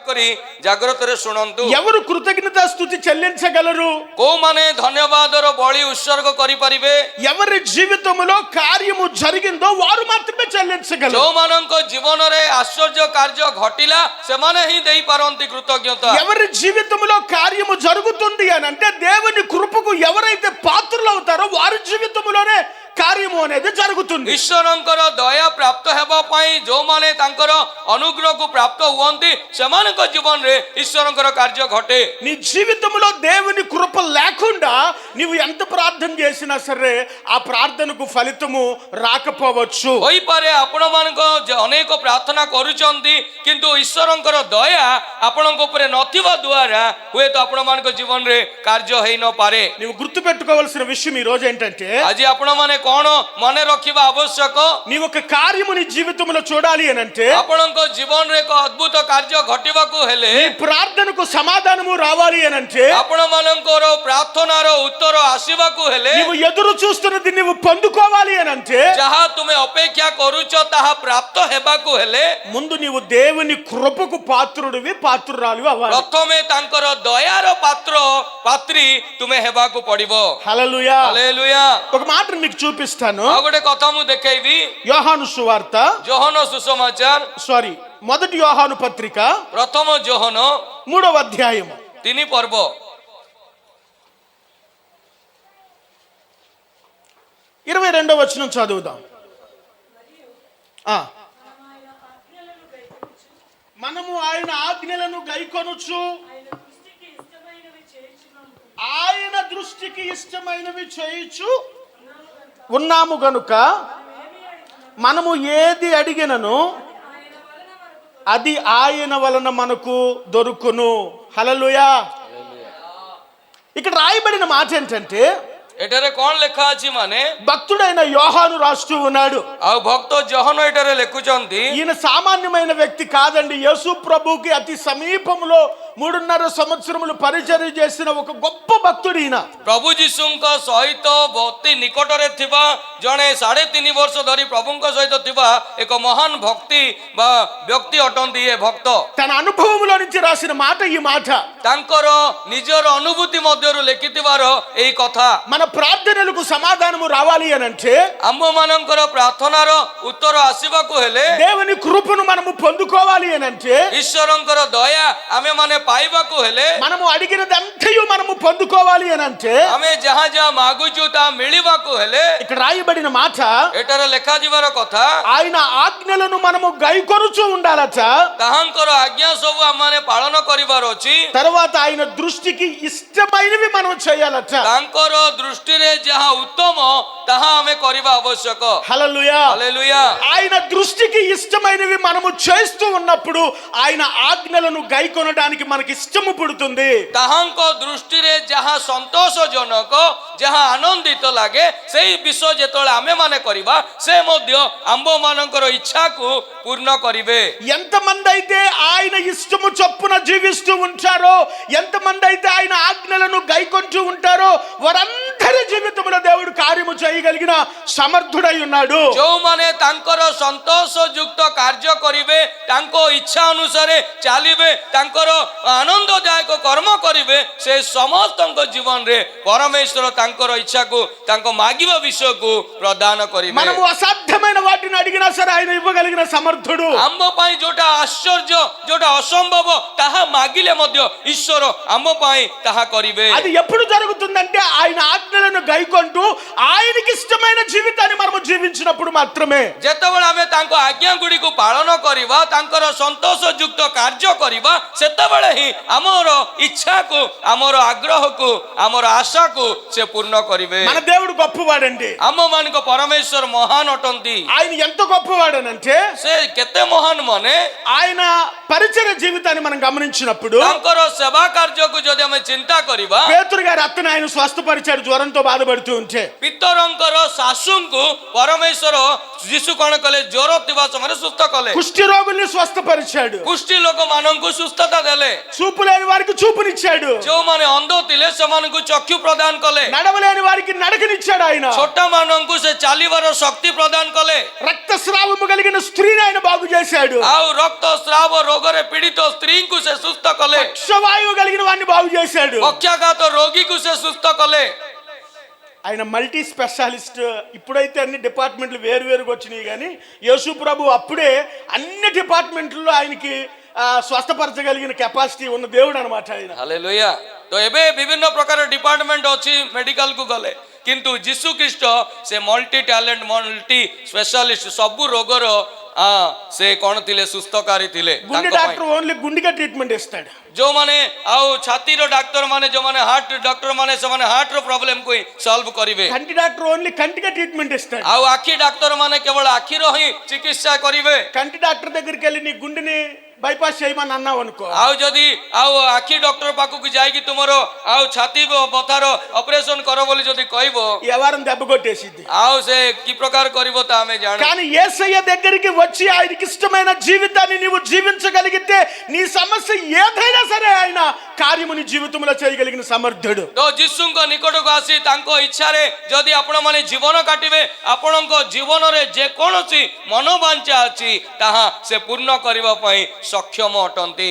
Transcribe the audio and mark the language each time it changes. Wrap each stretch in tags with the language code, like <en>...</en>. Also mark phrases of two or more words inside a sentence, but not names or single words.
<or>କରି ଜାଗ୍ରତରେ ଶୁଣନ୍ତୁ।</or> <te>ఎవరు కృతజ్ఞతా స్తుతి చెల్లించగలరు?</te> <or>କୋଉମାନେ ଧନ୍ୟବାଦର ବଳି ଉତ୍ସର୍ଗ କରିପାରିବେ?</or> <te>ఎవరి జీవితంలో కార్యము జరిగిందో వారు మాత్రమే చెల్లించగలరు.</te> <or>ଯୋଉମାନଙ୍କ ଜୀବନରେ ଆଶ୍ଚର୍ଯ୍ୟ କାର୍ଯ୍ୟ ଘଟିଲା ସେମାନେ ହିଁ ଦେଇପାରନ୍ତି କୃତଜ୍ଞତା।</or> <te>ఎవరి జీవితంలో కార్యము జరుగుతుంది అని అంటే దేవుని కృపకు ఎవరైతే పాత్రలు అవుతారో వారి జీవితంలోనే కార్యము అనేది జరుగుతుంది.</te> <or>ଈଶ୍ୱରଙ୍କର ଦୟା ପ୍ରାପ୍ତ ହେବା ପାଇଁ ଯୋଉମାନେ ତାଙ୍କର ଅନୁଗ୍ରହକୁ ପ୍ରାପ୍ତ ହୁଅନ୍ତି ସେମାନଙ୍କ ଜୀବନରେ ଈଶ୍ୱରଙ୍କର କାର୍ଯ୍ୟ ଘଟେ।</or> <te>నీ జీవితంలో దేవుని కృప లేకుండా నీవు ఎంత ప్రార్థన చేసినా సరే ఆ ప్రార్థనకు ఫలితము రాకపోవచ్చు.</te> <or>ହୋଇପାରେ ଆପଣମାନଙ୍କ ଅନେକ ପ୍ରାର୍ଥନା କରୁଛନ୍ତି କିନ୍ତୁ ଈଶ୍ୱରଙ୍କର ଦୟା ଆପଣଙ୍କ ଉପରେ ନଥିବା ଦ୍ୱାରା ହୁଏତ ଆପଣମାନଙ୍କ ଜୀବନରେ କାର୍ଯ୍ୟ ହେଇନପାରେ।</or> <te>నీవు గుర్తుపెట్టుకోవాల్సిన విషయం ఈ రోజు ఏంటంటే</te> <or>ଆଜି ଆପଣମାନେ କ'ଣ ମନେ ରଖିବା ଆବଶ୍ୟକ?</or> <te>నీ ఒక కార్యము నీ జీవితంలో చూడాలి అని అంటే</te> <or>ଆପଣଙ୍କ ଜୀବନରେ ଏକ ଅଦ୍ଭୁତ କାର୍ଯ୍ୟ ଘଟିବାକୁ ହେଲେ</or> <te>నీ ప్రార్థనకు సమాధానము రావాలి అని అంటే</te> <or>ଆପଣମାନଙ୍କର ପ୍ରାର୍ଥନାର ଉତ୍ତର ଆସିବାକୁ ହେଲେ</or> <te>నీవు ఎదురు చూస్తున్నది నీవు పొందుకోవాలి అని అంటే</te> <or>ଯାହା ତୁମେ ଅପେକ୍ଷା କରୁଛ ତାହା ପ୍ରାପ୍ତ ହେବାକୁ ହେଲେ</or> <te>ముందు నీవు దేవుని కృపకు పాత్రుడివి పాత్రురాలివి అవ్వాలి.</te> <or>ପ୍ରଥମେ ତାଙ୍କର ଦୟାର ପାତ୍ରୀ ତୁମେ ହେବାକୁ ପଡିବ।</or> <te>హల్లెలూయా.</te> <or>ହାଲେଲୁୟା।</or> <te>ఒక మాట మీకు చూపిస్తాను.</te> <or>ଆଉ ଗୋଟେ କଥା ମୁଁ ଦେଖେଇବି।</or> <te>యోహాను సువార్త</te> <or>ଯୋହନ ସୁସମାଚାର</or> <te>మొదటి యోహాను పత్రిక</te> <or>ପ୍ରଥମ ଯୋହନ</or> <te>3వ అధ్యాయము</te> <or>3 ପର୍ବ</or> <te>22వ వచనం చదువుదాం. మనము ఆయన ఆజ్ఞలను గైకొనుచు ఆయన దృష్టికి ఇష్టమైనవి చేయుచు ఉన్నాము గనుక మనము ఏది అడిగినను అది ఆయన వలన మనకు దొరుకును. హల్లెలూయా. ఇక్కడ రాయబడిన మాట ఏంటంటే</te> <or>ଏଠାରେ କ'ଣ ଲେଖା ଅଛି ମାନେ</or> <te>భక్తుడైన యోహాను రాస్తూ ఉన్నాడు.</te> <or>ଆଉ ଭକ୍ତ ଯୋହନ ଏଠାରେ ଲେଖୁଛନ୍ତି</or> <te>ఈయన సామాన్యమైన వ్యక్తి కాదండి. యేసు ప్రభుకి అతి సమీపంలో 3.5 సంవత్సరములు పరిచర్య చేసిన ఒక గొప్ప భక్తుడు ఈయన.</te> <or>ପ୍ରଭୁ ଯୀଶୁଙ୍କ ସହିତ ଅତି ନିକଟରେ ଥିବା ଜଣେ 3.5 ବର୍ଷ ଧରି ପ୍ରଭୁଙ୍କ ସହିତ ଥିବା ଏକ ମହାନ ଭକ୍ତି ବା ବ୍ୟକ୍ତି ଅଟନ୍ତି ଏ ଭକ୍ତ।</or> <te>తన అనుభవంలో నుంచి రాసిన మాట ఈ మాట.</te> <or>ତାଙ୍କର ନିଜର ଅନୁଭୂତି ମଧ୍ୟରୁ ଲେଖିଥିବାର ଏଇ କଥା।</or> <te>మన ప్రార్థనలకు సమాధానము రావాలి అని అంటే</te> <or>ଆମ୍ଭମାନଙ୍କର ପ୍ରାର୍ଥନାର ଉତ୍ତର ଆସିବାକୁ ହେଲେ</or> <te>దేవుని కృపను మనము పొందుకోవాలి అని అంటే</te> <or>ଈଶ୍ୱରଙ୍କର ଦୟା ଆମେମାନେ ପାଇବାକୁ ହେଲେ</or> <te>మనము అడిగినదంతయు మనము పొందుకోవాలి అని అంటే</te> <or>ଆମେ ଯାହା ଯାହା ମାଗୁଛୁ ତାହା ମିଳିବାକୁ ହେଲେ</or> <te>ఇక్కడ రాయబడిన మాట</te> <or>ଏଠାରେ ଲେଖାଯିବାର କଥା</or> <te>ఆయన ఆజ్ఞలను మనము గైకొనుచు ఉండాలట.</te> <or>ତାହାଙ୍କର ଆଜ୍ଞା ସବୁ ଆମମାନେ ପାଳନ କରିବାର ଅଛି।</or> <te>తర్వాత ఆయన దృష్టికి ఇష్టమైనవి మనం చేయాలట.</te> <or>ତାଙ୍କର ଦୃଷ୍ଟିରେ ଯାହା ଉତ୍ତମ ତାହା ଆମେ କରିବା ଆବଶ୍ୟକ।</or> <te>హల్లెలూయా.</te> <or>ହାଲେଲୁୟା।</or> <te>ఆయన దృష్టికి ఇష్టమైనవి మనము చేస్తూ ఉన్నప్పుడు ఆయన ఆజ్ఞలను గైకొనడానికి మనకి ఇష్టము పుడుతుంది.</te> <or>ତାହାଙ୍କ ଦୃଷ୍ଟିରେ ଯାହା ସନ୍ତୋଷଜନକ ଯାହା ଆନନ୍ଦିତ ଲାଗେ ସେଇ ବିଷୟ ଯେତେବେଳେ ଆମେମାନେ କରିବା ସେ ମଧ୍ୟ ଆମ୍ଭମାନଙ୍କର ଇଚ୍ଛାକୁ ପୂର୍ଣ୍ଣ କରିବେ।</or> <te>ఎంతమంది అయితే ఆయన ఇష్టము చొప్పున జీవిస్తూ ఉంటారో, ఎంతమంది అయితే ఆయన ఆజ్ఞలను గైకొంటూ ఉంటారో వారందరి జీవితంలో దేవుడు కార్యము చేయగలిగిన సమర్థుడై ఉన్నాడు.</te> <or>ଯୋଉମାନେ ତାଙ୍କର ସନ୍ତୋଷଯୁକ୍ତ କାର୍ଯ୍ୟ କରିବେ, ତାଙ୍କ ଇଚ୍ଛା ଅନୁସାରେ ଚାଲିବେ, ତାଙ୍କର ଆନନ୍ଦଦାୟକ କର୍ମ କରିବେ, ସେ ସମସ୍ତଙ୍କ ଜୀବନରେ ପରମେଶ୍ୱର ତାଙ୍କର ଇଚ୍ଛାକୁ ତାଙ୍କ ମାଗିବା ବିଷୟକୁ ପ୍ରଦାନ କରିବେ।</or> <te>మనము అసాధ్యమైన వాటిని అడిగినా సరే ఆయన ఇవ్వగలిగిన సమర్థుడు.</te> <or>ଆମ ପାଇଁ ଯୋଉଟା ଆଶ୍ଚର୍ଯ୍ୟ ଯୋଉଟା ଅସମ୍ଭବ ତାହା ମାଗିଲେ ମଧ୍ୟ ଈଶ୍ୱର ଆମ ପାଇଁ ତାହା କରିବେ।</or> <te>అది ఎప్పుడు జరుగుతుందంటే ఆయన ఆజ్ఞలను గైకొంటూ ఆయనకి ఇష్టమైన జీవితాన్ని మనము జీవించినప్పుడు మాత్రమే.</te> <or>ଯେତେବେଳେ ଆମେ ତାଙ୍କ ଆଜ୍ଞା ଗୁଡ଼ିକୁ ପାଳନ କରିବା, ତାଙ୍କର ସନ୍ତୋଷଯୁକ୍ତ କାର୍ଯ୍ୟ କରିବା, ସେତେବେଳେ ହିଁ ଆମର ଇଚ୍ଛାକୁ, ଆମର ଆଗ୍ରହକୁ, ଆମର ଆଶାକୁ ସେ ପୂର୍ଣ୍ଣ କରିବେ।</or> <te>మన దేవుడు గొప్పవాడండి.</te> <or>ଆମମାନଙ୍କ ପରମେଶ୍ୱର ମହାନ ଅଟନ୍ତି।</or> <te>ఆయన ఎంత గొప్పవాడనంటే</te> <or>ସେ କେତେ ମହାନ ମାନେ</or> <te>ఆయన పరిచర్య జీవితాన్ని మనం గమనించినప్పుడు చూసినప్పుడు</te> <or>ତାଙ୍କର ସେବା କାର୍ଯ୍ୟକୁ ଯଦି ଆମେ ଚିନ୍ତା କରିବା,</or> <te>పేతురు గారి అత్తను ఆయన స్వస్థపరిచాడు జ్వరంతో బాధపడుతూ ఉంటే.</te> <or>ପିତରଙ୍କର ଶାଶୁଙ୍କୁ ପରମେଶ୍ୱର ଯୀଶୁ କଣ କଲେ? ଜ୍ୱର ଥିବା ସମୟରେ ସୁସ୍ଥ କଲେ।</or> <te>కుష్టి రోగుల్ని స్వస్థపరిచాడు.</te> <or>କୁଷ୍ଠି ଲୋକମାନଙ୍କୁ ସୁସ୍ଥତା ଦେଲେ।</or> <te>చూపు లేని వారికి చూపునిచ్చాడు.</te> <or>ଯେଉଁମାନେ ଅନ୍ଧ ଥିଲେ ସେମାନଙ୍କୁ ଚକ୍ଷୁ ପ୍ରଦାନ କଲେ।</or> <te>నడవలేని వారికి నడకనిచ్చాడు ఆయన.</te> <or>ଛୋଟମାନଙ୍କୁ ସେ ଚାଲିବାର ଶକ୍ତି ପ୍ରଦାନ କଲେ।</or> <te>రక్తస్రావము కలిగిన స్త్రీని ఆయన బాగు చేశాడు.</te> <or>ଆଉ ରକ୍ତସ୍ରାବ ରୋଗରେ ପୀଡ଼ିତ ସ୍ତ୍ରୀଙ୍କୁ ସେ ସୁସ୍ଥ କଲେ।</or> <te>పక్షవాయువు కలిగిన వాడిని బాగు చేశాడు.</te> <or>ପକ୍ଷାଘାତ ରୋଗୀକୁ ସେ ସୁସ୍ଥ କଲେ।</or> <en>ఆయన multi specialist.</en> <te>ఇప్పుడైతే అన్ని డిపార్ట్మెంట్లు వేరువేరుగా వచ్చినాయి, కానీ యేసు ప్రభు అప్పుడే అన్ని డిపార్ట్మెంట్లో ఆయనకి స్వస్థపరచగలిగిన కెపాసిటీ ఉన్న దేవుడు అనమాట ఆయన.</te> <or>ହାଲେଲୁୟା। ତ ଏବେ ବିଭିନ୍ନ ପ୍ରକାର ଡିପାର୍ଟମେଣ୍ଟ ଅଛି ମେଡିକାଲକୁ ଗଲେ, କିନ୍ତୁ ଯୀଶୁ ଖ୍ରୀଷ୍ଟ ସେ</or> <en>multi talent, multi specialist,</en> <or>ସବୁ ରୋଗର ସେ କ'ଣ ଥିଲେ? ସୁସ୍ଥକାରୀ ଥିଲେ।</or> <te>గుండె</te> <en>doctor only</en> <te>గుండెగా ట్రీట్మెంట్ ఇస్తాడు.</te> <or>ଯେଉଁମାନେ ଆଉ ଛାତିର ଡାକ୍ତର ମାନେ, ଯେଉଁମାନେ</or> <en>heart doctor</en> <or>ମାନେ, ସେମାନେ ହାର୍ଟର ପ୍ରୋବ୍ଲେମକୁ ହିଁ ସଲ୍ଭ କରିବେ।</or> <te>కంటి</te> <en>doctor only</en> <te>కంటిగా ట్రీట్మెంట్ ఇస్తాడు.</te> <or>ଆଉ ଆଖି ଡାକ୍ତର ମାନେ କେବଳ ଆଖିର ହିଁ ଚିକିତ୍ସା କରିବେ।</or> <te>కంటి డాక్టర్ దగ్గరికి వెళ్ళి నీ గుండెని బైపాస్ చేయమని అన్నావు అనుకో,</te> <or>ଆଉ ଯଦି ଆଉ ଆଖି ଡକ୍ଟର ପାଖକୁ ଯାଇକି ତୁମର ଆଉ ଛାତି ବଥାର ଅପରେସନ କର ବୋଲି ଯଦି କହିବ,</or> <te>ఎవరం దెబ్బ కొట్టేసిద్ది.</te> <or>ଆଉ ସେ କି ପ୍ରକାର କରିବ ତା ଆମେ ଜାଣୁ।</or> <te>కానీ యేసయ్య దగ్గరికి వచ్చి ఆయనకి ఇష్టమైన జీవితాన్ని నీవు జీవించగలిగితే నీ సమస్య ఏదైనా సరే ఆయన కార్యము నీ జీవితంలో చేయగలిగిన సమర్థుడు.</te> <or>ତ ଯୀଶୁଙ୍କ ନିକଟକୁ ଆସି ତାଙ୍କ ଇଚ୍ଛାରେ ଯଦି ଆପଣମାନେ ଜୀବନ କାଟିବେ, ଆପଣଙ୍କ ଜୀବନରେ ଯେକୌଣସି ମନୋବାଞ୍ଛା ଅଛି ତାହା ସେ ପୂର୍ଣ୍ଣ କରିବା ପାଇଁ ସକ୍ଷମ ଅଟନ୍ତି।</or>